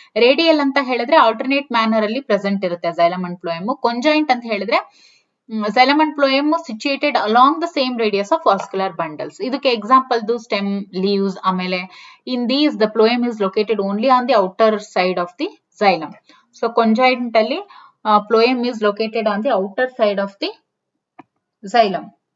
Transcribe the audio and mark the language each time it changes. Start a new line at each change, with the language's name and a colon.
Kannada: Radial ಅಂತ ಹೇಳಿದ್ರೆ alternate manner ಅಲ್ಲಿ ಪ್ರೆಸೆಂಟ್ ಇರುತ್ತೆ xylem ಅಂಡ್ ಫ್ಲೋಯಮ್.
English: conjoint
Kannada: ಅಂತ ಹೇಳಿದ್ರೆ
English: xylem and phloem situated along the same radius of vascular bundles.
Kannada: ಇದಕ್ಕೆ ಎಕ್ಸಾಂಪಲ್ stem, leaves. ಆಮೇಲೆ
English: in these the phloem is located only on the outer side of the xylem. So conjoint
Kannada: ಅಲ್ಲಿ
English: phloem is located on the outer side of the xylem.